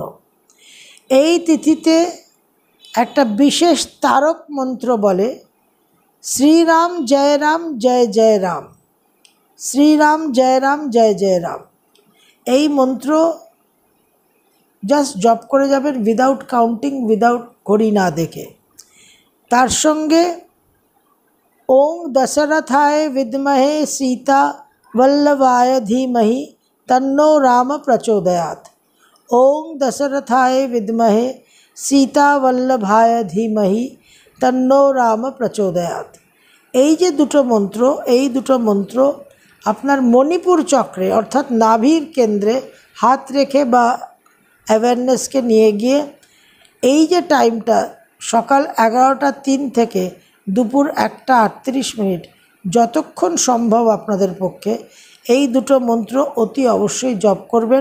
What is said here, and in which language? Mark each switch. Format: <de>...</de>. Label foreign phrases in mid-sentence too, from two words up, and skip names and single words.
<bn>এই তিথিতে একটা বিশেষ তারক মন্ত্র বলে,</bn> <sa>শ্রীরাম জয় রাম জয় জয় রাম, শ্রীরাম জয় রাম জয় জয় রাম।</sa> <bn>এই মন্ত্র জাস্ট জপ করে যাবেন</bn> <en>without counting,</en> <bn>উইদাউট ঘড়ি না দেখে। তার সঙ্গে</bn> <sa>ওং দশরথায় বিদ্মহে সীতা वल्लभाय धीमहि तन्नो राम प्रचोदयात्। ओं दशरथाय विद्महे सीता वल्लभाय धीमहि तन्नो राम प्रचोदयात्।</sa> <bn>এই যে দুটো মন্ত্র, এই দুটো মন্ত্র আপনার মণিপুর চক্রে অর্থাৎ নাভির কেন্দ্রে হাত রেখে বা অ্যাওয়ারনেসকে নিয়ে গিয়ে এই যে টাইমটা সকাল 11:03 থেকে দুপুর 1:38 যতক্ষণ সম্ভব আপনাদের পক্ষে এই দুটো মন্ত্র অতি অবশ্যই জপ করবেন।</bn>